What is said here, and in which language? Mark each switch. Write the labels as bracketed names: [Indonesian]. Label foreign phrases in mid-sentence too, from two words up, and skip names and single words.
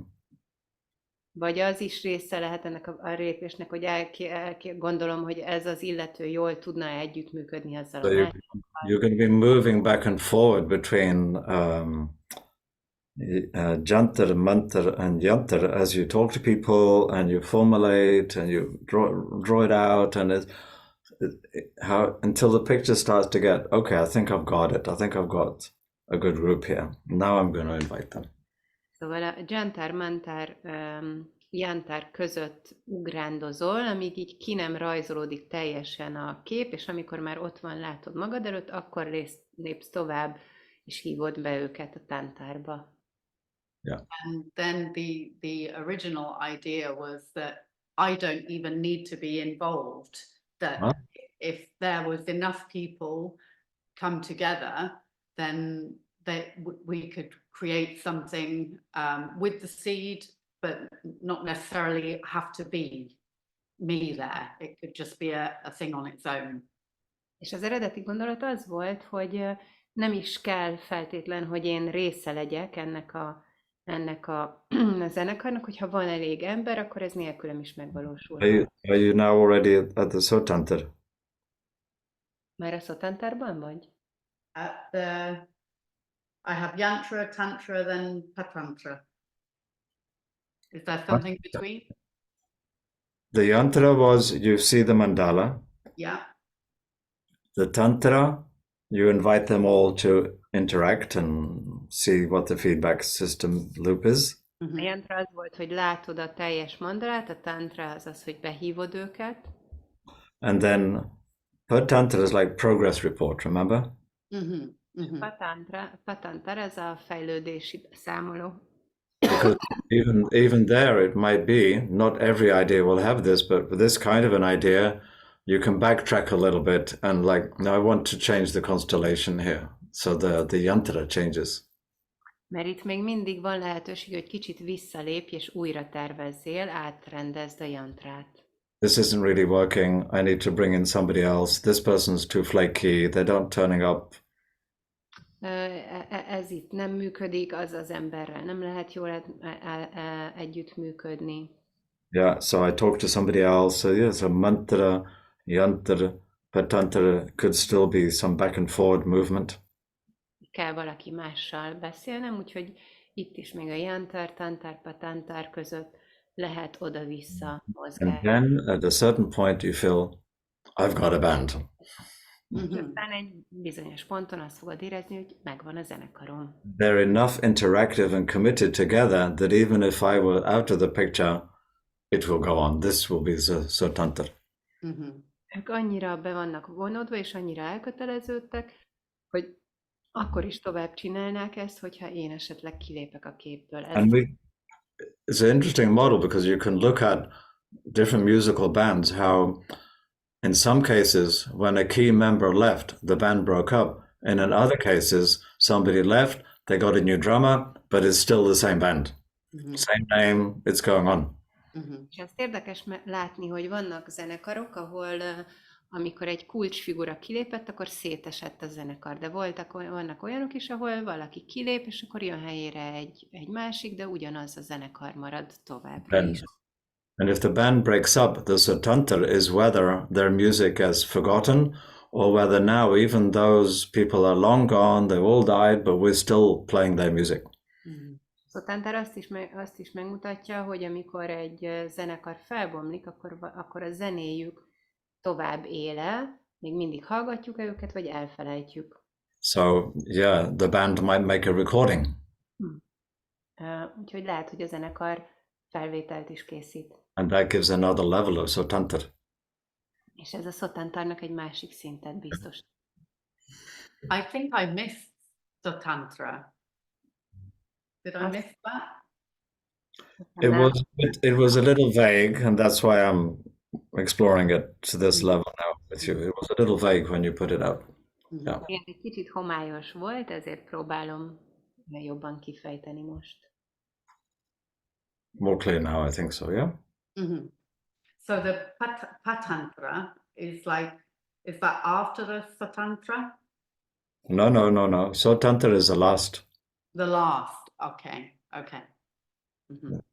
[Hungarian] Vagy az is része lehet ennek a lépésnek, hogy gondolom, hogy ez az illető jól tudna együttműködni azzal So a másikkal. [English] you're going to be moving back and forward between jantar, mantar, and yantar as you talk to people and you formulate and you draw it out, and how until the picture starts to get, okay, I think I've got it. I think I've got a good group here. Now I'm going to invite them. [Hungarian] Szóval a jantar, mantar, jantár között ugrándozol, amíg így ki nem rajzolódik teljesen a kép, és amikor már ott van, látod magad előtt, akkor lépsz tovább, és hívod be őket a tántárba. [English] Yeah. And then the original idea was that I don't even need to be involved. That if there was enough people come together, then we could create something with the seed, but not necessarily have to be me there. It could just be a thing on its own. [Hungarian] És az eredeti gondolat az volt, hogy nem is kell feltétlen, hogy én része legyek ennek a zenekarnak, hogyha van elég ember, akkor ez nélkülem is megvalósul. [English] Are you now already at the Sotantar? [Hungarian] Már a Szotantárban vagy? [English] I have yantra, tantra, then patantra. Is there something between? The yantra was you see the mandala. Yeah. The tantra, you invite them all to interact and see what the feedback system loop is. [Hungarian] A jantra az volt, hogy látod a teljes mandalát, a tantra az az, hogy behívod őket. [English] And then per tantra is like progress report, remember? [Hungarian] Patantra ez a fejlődési számoló. [English] Because even there it might be, not every idea will have this, but with this kind of an idea, you can backtrack a little bit and like, no, I want to change the constellation here. So the yantra changes. [Hungarian] Mert itt még mindig van lehetőség, hogy kicsit visszalépj és újra tervezzél, átrendezd a jantrát. [English] This isn't really working. I need to bring in somebody else. This person's too flaky. They're not turning up. [Hungarian] Ez itt nem működik, az az emberrel nem lehet jól együttműködni. [English] Yeah, so I talked to somebody else. So yeah, so mantra, yantra, patantra could still be some back and forward movement. [Hungarian] Kell valaki mással beszélnem, úgyhogy itt is még a jantar, tantár, patantár között lehet oda-vissza mozgás. [English] And then at a certain point you feel, I've got a band. [Hungarian] Aztán egy bizonyos ponton azt fogod érezni, hogy megvan a zenekarom. [English] They're enough interactive and committed together that even if I were out of the picture, it will go on. This will be the tantra. [Hungarian] Ők annyira be vannak vonódva, és annyira elköteleződtek, hogy akkor is tovább csinálnák ezt, hogyha én esetleg kilépek a képből. [English] It's an interesting model because you can look at different musical bands, how in some cases, when a key member left, the band broke up. And in other cases, somebody left, they got a new drummer, but it's still the same band. Same name, it's going on. [Hungarian] És azt érdekes látni, hogy vannak zenekarok, ahol amikor egy kulcsfigura kilépett, akkor szétesett a zenekar, de vannak olyanok is, ahol valaki kilép, és akkor jön helyére egy másik, de ugyanaz a zenekar marad továbbra is. [English] And if the band breaks up, the Sotantar is whether their music is forgotten or whether now even those people are long gone, they've all died, but we're still playing their music. [Hungarian] Sotantar azt is megmutatja, hogy amikor egy zenekar felbomlik, akkor a zenéjük tovább éle, még mindig hallgatjuk őket, vagy elfelejtjük. [English] So yeah, the band might make a recording. [Hungarian] Úgyhogy lehet, hogy a zenekar felvételt is készít. [English] And that gives another level of Sotantra. [Hungarian] És ez a Sotantarnak egy másik szintet biztos. [English] I think I missed Sotantra. Did I miss that? It was a little vague, and that's why I'm exploring it to this level now with you. It was a little vague when you put it out. Yeah. [Hungarian] Igen, egy kicsit homályos volt, ezért próbálom jobban kifejteni most. [English] More clear now, I think so, yeah? Mhm. So the Patantra is that after the Satantra? No. Sotantra is the last. The last. Okay. Mhm.